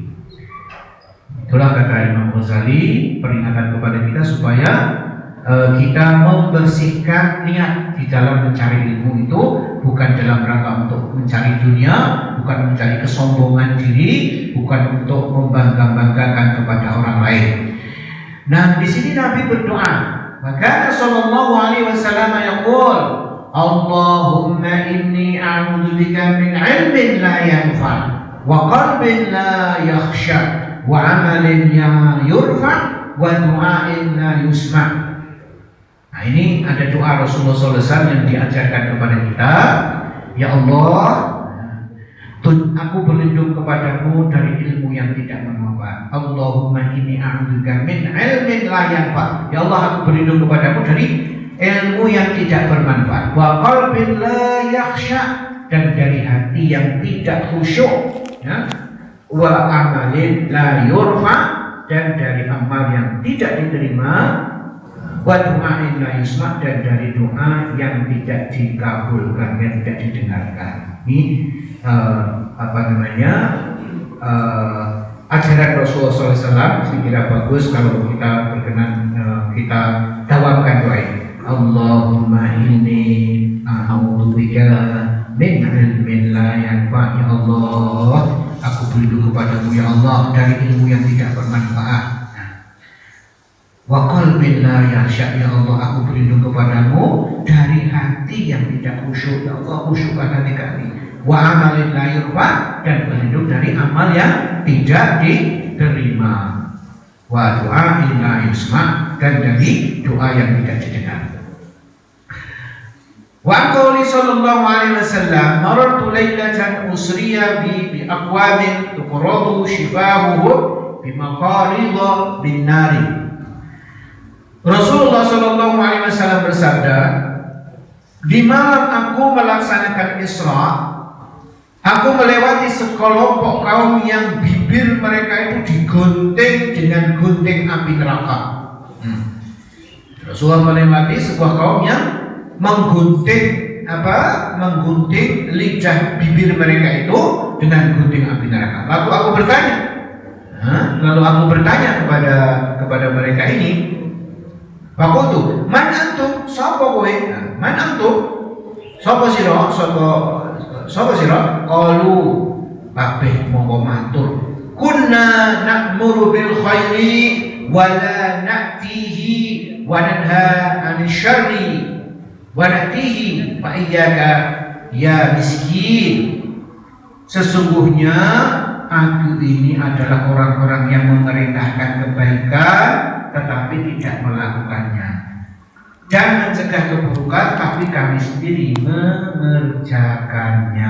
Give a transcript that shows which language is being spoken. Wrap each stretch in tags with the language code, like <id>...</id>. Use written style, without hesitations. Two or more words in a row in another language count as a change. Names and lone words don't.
<id>Itulah kata Imam Ghazali, peringatan kepada kita supaya kita membersihkan niat di dalam mencari ilmu itu, bukan dalam rangka untuk mencari dunia, bukan mencari kesombongan diri, bukan untuk membangga-banggakan kepada orang lain. Nah, di sini Nabi berdoa, maka</id> <ar>صلى الله عليه وسلم يقول، اللهم إني أعوذ بك من علم لا ينفع وقلب لا يخشع وعمل لا يرفع ودعاء لا يسمع'.</ar> <id>Nah, ini ada doa Rasulullah SAW yang diajarkan kepada kita. Ya Allah, aku berlindung kepadamu dari ilmu yang tidak bermanfaat.</id> <ar>اللهم إني أعوذ بك من علم لا ينفع'.</ar> <id>Ya Allah, aku berlindung kepadamu dari ilmu yang tidak bermanfaat.</id> <ar>وقلب لا يخشع,</ar> <id>dan dari hati yang tidak khusyuk. Ya.</id> <ar>وعمل لا يرفع',</ar> <id>dan dari amal yang tidak diterima.</id> <ar>ودعاء لا يسمع',</ar> <id>dan dari doa yang tidak dikabulkan, yang tidak didengarkan. Ini ajaran Rasulullah SAW. Saya kira bagus kalau kita berkenan kita dawamkan doa ini.</id> <ar>اللهم إني أعوذ بك من علم لا ينفع'.</ar> <id>Ya Allah, aku berlindung kepadamu ya Allah dari ilmu yang tidak bermanfaat.</id> <ar>وقلب لا يخشع، يا الله,</ar> <id>aku berlindung kepadamu dari hati yang tidak khusyuk. Ya Allah, khusyukkan hati kami.</id> <ar>وعمل لا يرفع',</ar> <id>dan berlindung dari amal yang tidak diterima.</id> <ar>ودعاء لا يسمع',</ar> <id>dan dari doa yang tidak didengar.</id> <ar>وقول صلى الله عليه وسلم، مررت ليلة أسري بأقوام تقرض شفاههم بمقاريض من النار.</ar> <id>Rasulullah</id> <ar>صلى الله عليه وسلم</ar> <id>bersabda, di malam aku melaksanakan Isra, aku melewati sekelompok kaum yang bibir mereka itu digunting dengan gunting api neraka. Rasulullah melewati sebuah kaum yang menggunting menggunting lidah bibir mereka itu dengan gunting api neraka. Lalu aku bertanya kepada mereka ini,</id> <ar>فقلت، من أنتم?</ar> <jv>Sapa kowe?</jv> <ar>من أنتم?</ar> <jv>Sapa sira? Qalu kabeh mongko matur.</jv> <ar>كنا نأمر بالخير ولا نأتيه وننهى عن الشر ونأتيه فإياك يا مسكين.</ar> <id>Sesungguhnya aku ini adalah orang-orang yang memerintahkan kebaikan tetapi tidak melakukannya, dan mencegah keburukan tapi kami sendiri mengerjakannya.</id>